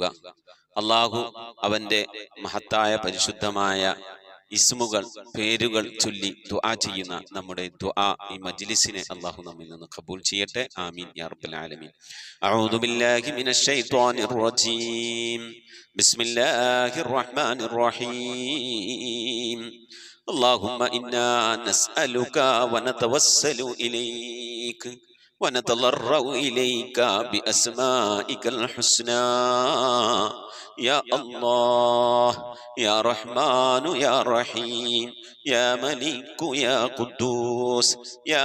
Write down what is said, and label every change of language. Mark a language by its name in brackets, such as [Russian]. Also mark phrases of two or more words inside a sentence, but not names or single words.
[Malayalam] അള്ളാഹു അവന്റെ മഹത്തായ പരിശുദ്ധമായ ഇസ്മുകൾ പേരുകൾ ചൊല്ലി ദുആ ചെയ്യുന്ന നമ്മുടെ ദുആ ഈ മജ്ലിസിനെ അള്ളാഹു നമ്മിൽ നിന്ന് ഖബൂൽ ചെയ്യട്ടെ. [Arabic] آمين يا رب العالمين. أعوذ بالله من الشيطان الرجيم. بسم الله الرحمن الرحيم. اللهم إنا نسألك ونتوسل إليك ونتضرع إليك بأسمائك الحسنى يا الله يا رحمن يا رحيم يا ملك يا قدوس يا